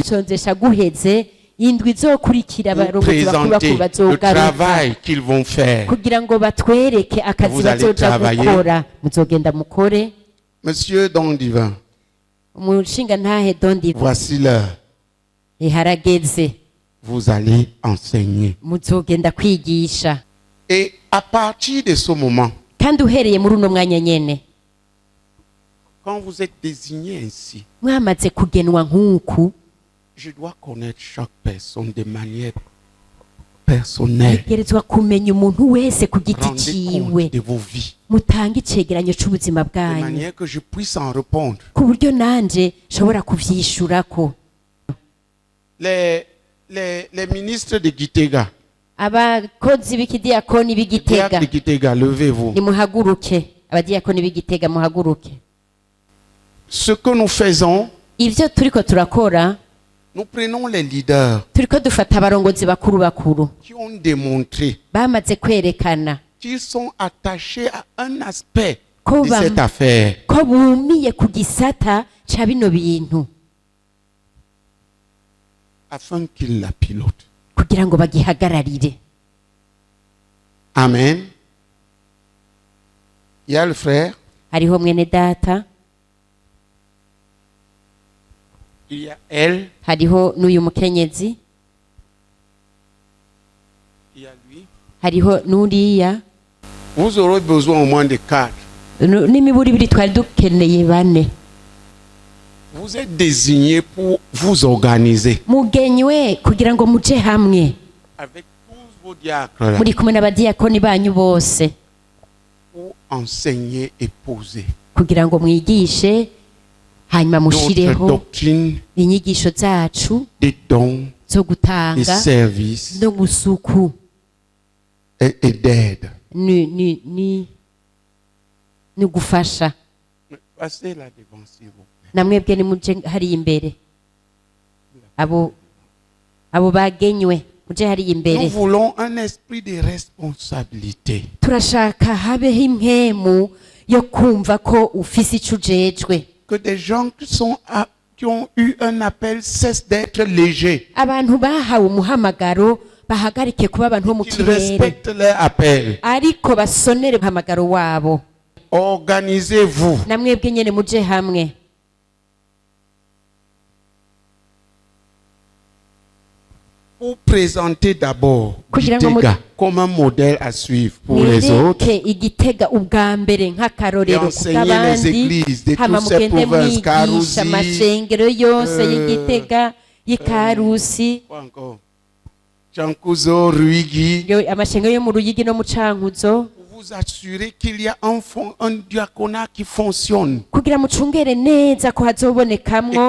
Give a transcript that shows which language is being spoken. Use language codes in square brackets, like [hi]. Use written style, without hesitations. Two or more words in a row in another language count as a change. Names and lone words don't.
[rn] kwisonzesha guheze indwi izokurikira [fr] pour [rn] abarongozi bakuru [fr] présenter [rn] bakuru [fr] le [rn] bazogaruka [fr] travail qu'ils vont faire. [rn] kugira ngo batwereke akazi [fr] Vous allez [rn] bazoja [fr] travailler. [rn] gukora. Muzogenda mukore. [fr] Monsieur Don Divin, [rn] Umushinga ntahe Dondi [fr] voici l'heure. [rn] harageze, [fr] Vous allez enseigner. [rn] muzogenda kwigisha. [fr] Et à partir de ce moment, [rn] Kandi uhereye muri uno mwanya nyene [fr] quand vous êtes désigné ainsi, [rn] mwamaze kugenwa nk'uku, [fr] je dois connaître chaque personne de manière personnelle. [rn] tegerezwa kumenya umuntu wese ku giti [fr] Rendez [rn] ciwe, [fr] compte de vos vies, [rn] mutange icegeranyo c'ubuzima [fr] de [rn] bwanyu [fr] manière que je puisse en répondre. [rn] ku buryo nanje nshobora kuvyishurako. [fr] Les ministres de Gitega, [rn] Abakozi b'ikidiyakoni [fr] diacres [rn] b'Igitega [fr] de Gitega, levez-vous. [rn] nimuhaguruke, abadiyakoni b'Igitega muhaguruke. [fr] Ce que nous faisons, [rn] Ivyo turiko turakora, [fr] nous prenons les leaders [rn] turiko dufata abarongozi bakuru bakuru [fr] qui ont démontré [rn] bamaze kwerekana [fr] qu'ils sont attachés à un aspect [rn] ko [fr] de cette affaire. [rn] ko bumiye ku gisata ca bino bintu [fr] Afin qu'ils la pilotent. [rn] kugira ngo bagihagararire. [fr] Amen. Il y a le frère, [rn] Hariho mwene data, [fr] il y a elle, [rn] hariho n'uyu mukenyezi, [fr] il y a lui. [rn] hariho n'uriya, [fr] Vous aurez besoin au moins de 4. [rn] n'imiburi ibiri twari dukeneye bane. [fr] Vous êtes désignés pour vous organiser [rn] Mugenywe kugira ngo muje hamwe [fr] avec tous vos diacres là, [rn] muri kumwe n'abadiyakoni banyu bose [fr] pour enseigner et poser [rn] kugira ngo mwigishe hanyuma [fr] notre [rn] mushireho [fr] doctrine [rn] inyigisho zacu [fr] des dons, [rn] zo [fr] des [rn] gutanga [fr] services [rn] no gusuku [fr] et d'aide. [rn] ni gufasha. [fr] Passez là devant, s'il vous plaît. [rn] Namwebwe nimuje hariya imbere, abo abo bagenywe muje hariya [fr] Nous [rn] imbere [fr] voulons un esprit de responsabilité. [rn] turashaka habeho impwemu yo kumva ko ufise ico ujejwe [fr] Que des gens qui ont eu un appel cessent d'être légers. [rn] abantu bahawe umuhamagaro bahagarike kuba abantu bo mu [fr] Qu'ils [rn] kirere [fr] respectent leur appel. [rn] ariko basonere umuhamagaro wabo [fr] Organisez-vous. [rn] namwebwe nyene muje hamwe [fr] Pour présenter d'abord [rn] Kugira ngo [fr] Gitega comme un modèle à suivre pour les autres. [rn] mwereke igitega ubwa mbere [fr] Et [rn] nk'akarorero [fr] enseigner les [rn] kubw'abandi [fr] églises de [rn] hama [fr] toutes ces [rn] mugende [fr] provinces, [rn] mwigisha Karuzi, amashengero yose y'igitega y'ikarusi [fr] Quoi encore? Chankuzo, Ruigi. [rn] amashengero yo mu ruyigi no mu cankuzo [fr] Pour vous assurer qu'il y a un diaconat qui fonctionne. [rn] kugira mucungere neza ko hazobonekamwo